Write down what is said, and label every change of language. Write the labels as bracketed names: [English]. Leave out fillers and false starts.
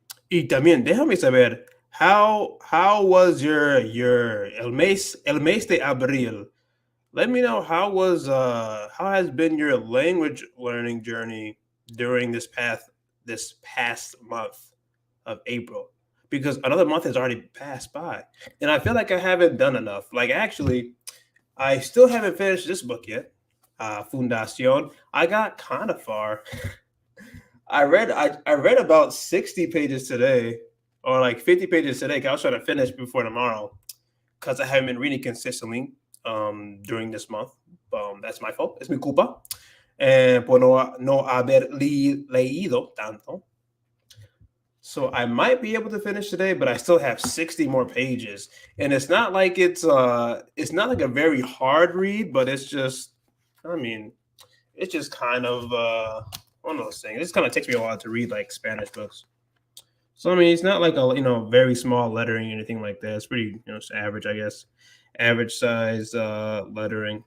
[Spanish] Y también, déjame saber, [English] how was your [Spanish] el mes de abril? [English] Let me know how has been your language learning journey during this past month of April, because another month has already passed by, and I feel like I haven't done enough. Like actually, I still haven't finished this book yet, Fundación. I got kind of far. I read about 60 pages today, or like 50 pages today. 'Cause I was trying to finish before tomorrow because I haven't been reading consistently during this month. That's my fault. [Spanish] Es mi culpa. Por no haber leído tanto. [English] So I might be able to finish today, but I still have 60 more pages. And it's not like a very hard read, but it's just, I mean, it's just kind of one of those things. It just kind of takes me a while to read like Spanish books. So I mean, it's not like a very small lettering or anything like that. It's pretty it's average, I guess, average size lettering.